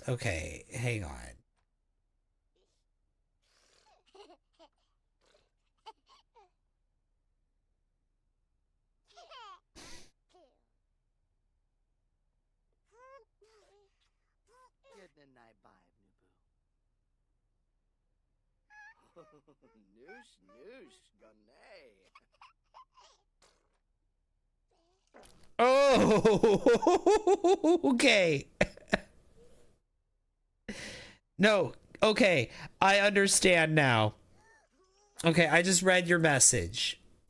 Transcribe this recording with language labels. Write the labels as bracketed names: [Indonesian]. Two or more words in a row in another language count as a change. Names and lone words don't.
[English] Okay, hang on. Good night, bye, Nubu. Noosh, noosh, gunay. Oh, okay. No, okay. I understand now. Okay, I just read your message.